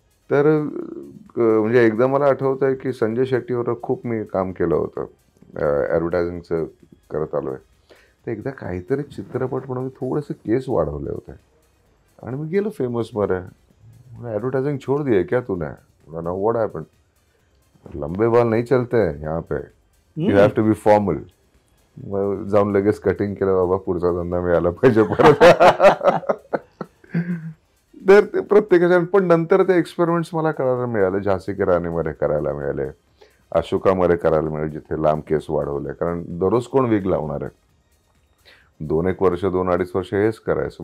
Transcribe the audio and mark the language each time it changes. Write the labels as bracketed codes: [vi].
[mr] तर म्हणजे एकदा मला आठवत आहे की संजय शेट्टीवर खूप मी काम केलं होतं, ॲडव्हर्टायझिंगचं करत आलो आहे. तर एकदा काहीतरी चित्रपट म्हणून मी थोडेसे केस वाढवले होते आणि मी गेलो फेमसमध्ये. [hi] ॲडव्हर्टाइजिंग छोड़ दी है क्या तूने? ना [en] What happened? [hi] लंबे बाल नहीं चलते हैं यहाँ पे, [en] You have to be formal. [mr] मग जाऊन लगेच कटिंग केलं, बाबा पुढचा धंदा मिळाला पाहिजे परत. तर ते प्रत्येकाच्या, पण नंतर ते एक्सपेरिमेंट्स मला करायला मिळाले. झाशी की राणीमध्ये करायला मिळाले, अशोकामध्ये करायला मिळाले, जिथे लांब केस वाढवले. कारण दररोज कोण विग लावणार आहे. 2-1 वर्ष, 2-2.5 वर्ष हेच करायचं.